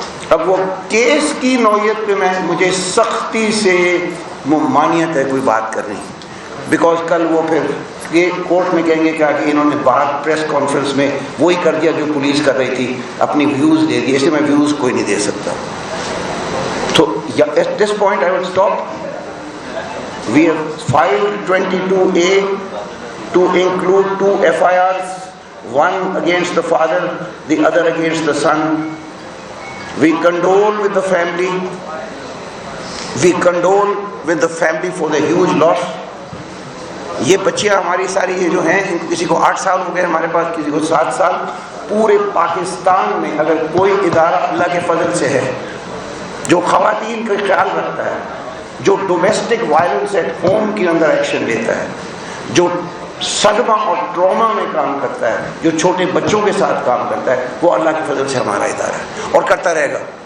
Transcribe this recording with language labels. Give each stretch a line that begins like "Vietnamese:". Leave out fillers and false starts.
Urdu: اب وہ کیس کی نوعیت پہ مجھے سختی سے ممانعت ہے کوئی بات کر رہی, بیکاز کل وہ پھر یہ کورٹ میں کہیں گے کیا کہ انہوں نے بات پریس کانفرنس میں وہی کر دیا جو پولیس کر رہی تھی, اپنی ویوز دے دی, اس لیے میں ویوز کوئی نہیں دے سکتا.
English: تو at this point I will stop. We have filed 22A to include 2 FIRs, one against the father, the other against the son. We condole with the family. We condole with the family for the huge loss.
Urdu: یہ بچیاں ہماری ساری یہ جو ہیں, ان کو کسی کو 8 سال ہو گئے ہمارے پاس, کسی کو 7 سال. پورے پاکستان میں اگر کوئی ادارہ اللہ کے فضل سے ہے جو خواتین کا خیال رکھتا ہے, جو
English: domestic violence at home
Urdu: کے اندر ایکشن لیتا ہے, جو صدمہ اور ٹراما میں کام کرتا ہے, جو چھوٹے بچوں کے ساتھ کام کرتا ہے, وہ اللہ کے فضل سے ہمارا ادارہ ہے اور کرتا رہے گا.